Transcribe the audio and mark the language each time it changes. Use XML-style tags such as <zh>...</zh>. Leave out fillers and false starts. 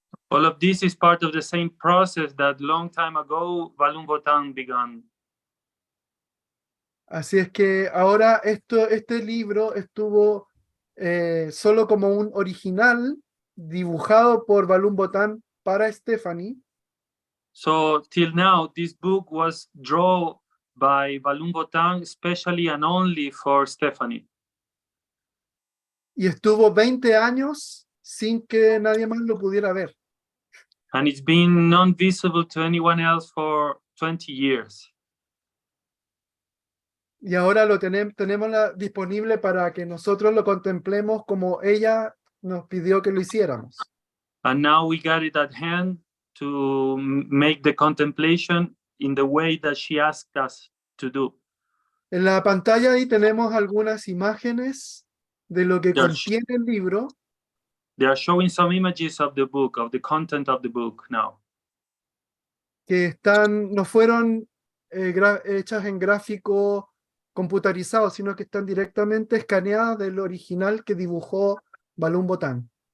<en>All of this is part of the same process that long time ago Valum Votan began.</en> <es>Así es que ahora este libro estuvo solo como un original dibujado por Valum Votan para Stephanie.</es> <en>So till now, this book was drawn by Valum Votan, especially and only for Stephanie.</en> <es>Y estuvo 20 años sin que nadie más lo pudiera ver.</es> <en>And it's been non-visible to anyone else for 20 years.</en> <es>Y ahora lo tenemos disponible para que nosotros lo contemplemos como ella nos pidió que lo hiciéramos.</es> <en>And now we got it at hand to make the contemplation in the way that she asked us to do.</en> <es>En la pantalla ahí tenemos algunas imágenes de lo que contiene el libro.</es> <en>They are showing some images of the book, of the content of the book now.</en> <es>Que no fueron hechas en gráfico computarizado, sino que están directamente escaneadas del original que dibujó Valum Votan.</es>